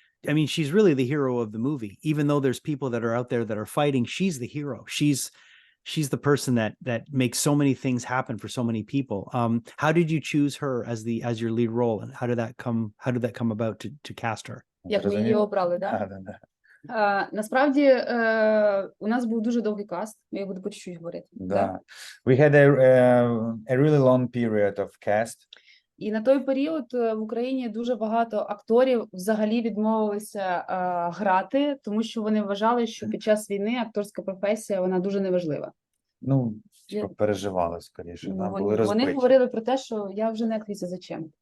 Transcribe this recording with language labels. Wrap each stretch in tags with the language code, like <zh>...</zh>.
<en>I mean, she's really the hero of the movie. Even though there's people that are out there that are fighting, she's the hero. She's the person that makes so many things happen for so many people. How did you choose her as your lead role, and how did that come about to cast her?</en> <uk>Як ми її Зрозумів? обрали, да? Да. Насправді у нас був дуже довгий каст, я буду по чуть-чуть говорити. Да.</uk> <en>We had a really long period of cast.</en> <uk>І на той період в Україні дуже багато акторів взагалі відмовилися грати, тому що вони вважали, що під час війни акторська професія, вона дуже неважлива. Ну, типу, переживали скоріше, да, були Вони розбиті. говорили про те, що я вже не актриса, зачем?</uk>